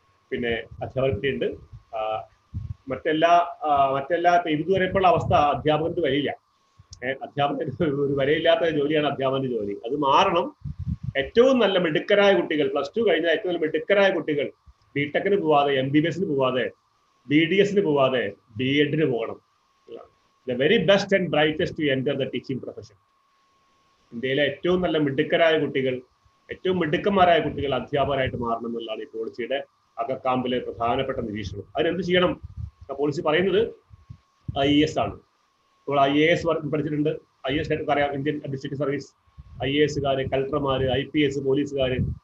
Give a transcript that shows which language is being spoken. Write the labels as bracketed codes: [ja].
[ml] പിന്നെ അധ്യാപകർക്കുണ്ട് മറ്റെല്ലാ ഇതുവരെയുള്ള അവസ്ഥ അധ്യാപകർക്ക് വരില്ല. അധ്യാപകന് ഒരു വരയില്ലാത്ത ജോലിയാണ് അധ്യാപകന്റെ ജോലി. അത് മാറണം. ഏറ്റവും നല്ല മിടുക്കരായ കുട്ടികൾ, +2 കഴിഞ്ഞ ഏറ്റവും നല്ല മിടുക്കരായ കുട്ടികൾ ബിടെക്കിന് പോവാതെ MBBS പോവാതെ BDS പോവാതെ B.Ed പോകണം. [en] The very best and brightest to enter the teaching profession. [ml] ഇന്ത്യയിലെ ഏറ്റവും നല്ല മിടുക്കരായ കുട്ടികൾ, ഏറ്റവും മിടുക്കന്മാരായ കുട്ടികൾ അധ്യാപകരായിട്ട് മാറണം എന്നുള്ളതാണ് ഈ പോളിസിയുടെ അകക്കാമ്പിലെ പ്രധാനപ്പെട്ട നിരീക്ഷണം. അതിനെന്ത് ചെയ്യണം? പോളിസി പറയുന്നത് IAS ആണ്. ഇപ്പോൾ IAS പഠിച്ചിട്ടുണ്ട്. IAS അറിയാം, ഇന്ത്യൻ അഡ്മിനിസ്ട്രേറ്റീവ് സർവീസ്. IAS-കാര്, കളക്ടർമാര്, IPS, പോലീസുകാര്.